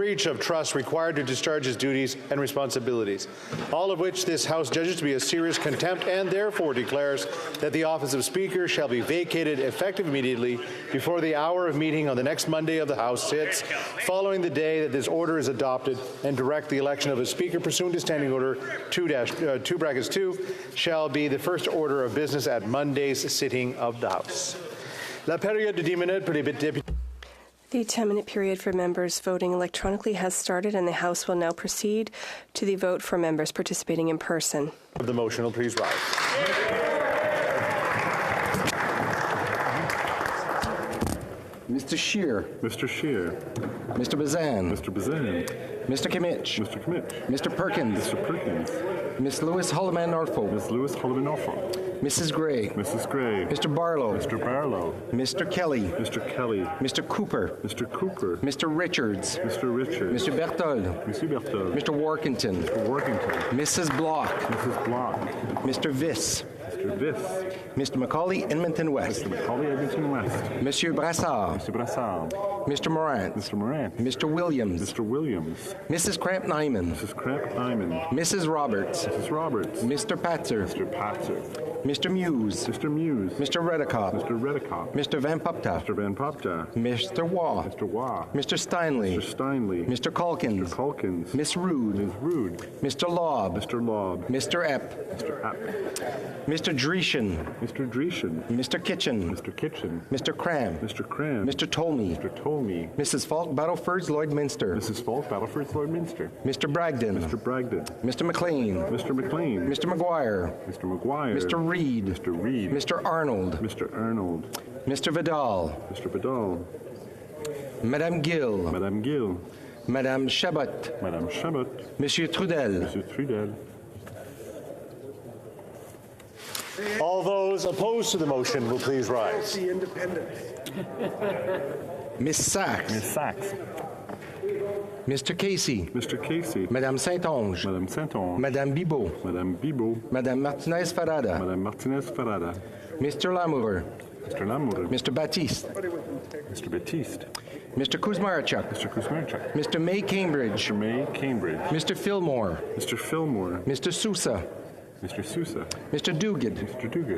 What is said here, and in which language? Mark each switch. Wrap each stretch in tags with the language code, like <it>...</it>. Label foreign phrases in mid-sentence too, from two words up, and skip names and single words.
<en>breach of trust required to discharge his duties and responsibilities, all of which this House judges to be a serious contempt and therefore declares that the office of Speaker shall be vacated effective immediately before the hour of meeting on the next Monday of the House sits, following the day that this order is adopted, and direct the election of a Speaker pursuant to Standing Order 2-2 shall be the first order of business at Monday's sitting of the House.</en> <fr>La période de 10 minutes pour les députés.</fr> <en>The 10-minute period for members voting electronically has started, and the House will now proceed to the vote for members participating in person. The motion will please rise. Mr. Scheer. Mr. Scheer. Mr. Bazan. Mr. Bazan. Mr. Kimmich. Mr. Kimmich. Mr. Perkins. Mr. Perkins. Miss Lewis Holloman Norfolk. Ms. Lewis Holloman Norfolk. Mrs. Gray. Mrs. Gray. Mr. Barlow. Mr. Barlow. Mr. Kelly. Mr. Kelly. Mr. Cooper. Mr. Cooper. Mr. Richards. Mr. Richards. Mr. Berthold. Mr. Berthold. Mr. Workington. Mr. Workington. Mrs. Block. Mrs. Block. Mr. Viss. Mr. Viss. Mr. Macaulay, Edmonton West. Mr. Macaulay, Edmonton West. Monsieur Brassard. Mr. Brassard. Mr. Morant. Mr. Morant. Mr. Williams. Mr. Williams. Mrs. Cramp-Nyman. Mrs. Cramp-Nyman. Mrs. Roberts. Mrs. Roberts. Mr. Patzer. Mr. Patzer. Mr. Muse. Mr. Muse. Mr. Redekop. Mr. Redekop. Mr. Van Popta. Mr. Van Popta. Mr. Waugh. Mr. Waugh. Mr. Steinley. Mr. Steinley. Mr. Calkins. Mr. Calkins. Miss Rude. Ms. Rude. Mr. Lobb. Mr. Lobb. Mr. Epp. Mr. Epp. Mr. Dreeshen. Mr. Dreeshen. Mr. Kitchen. Mr. Kitchen. Mr. Cram. Mr. Cram. Mr. Tolmie. Mr. Tolmie. Mrs. Falk Battlefords Lloydminster. Mrs. Falk Battlefords Lloydminster. Mr. Bragdon. Mr. Bragdon. Mr. McLean. Mr. McLean. Mr. McGuire. Mr. McGuire. Mr. Reed. Mr. Reed. Mr. Arnold. Mr. Arnold. Mr. Vidal. Mr. Vidal. Madame Gill. Madame Gill. Madame Chabot. Madame Chabot. Monsieur Trudel. Monsieur Trudel. All those opposed to the motion will please rise. Miss Sachs. Miss Sachs. Mr. Casey. Mr. Casey. Madame Saint-Onge. Madame Saint-Onge. Madame Bibot. Madame Bibot. Madame Martinez Farada. Madame Martinez Farada. Mr. Lamoureux. Mr. Lamoureux. Mr. Baptiste. Mr. Baptiste. Mr. Kuzmarchuk. Mr. Kuzmarchuk. Mr. May Cambridge. Mr. May Cambridge. Mr. Fillmore. Mr. Fillmore. Mr. Sousa. Mr. Sousa. Mr. Duguid. Mr. Duguid.</en>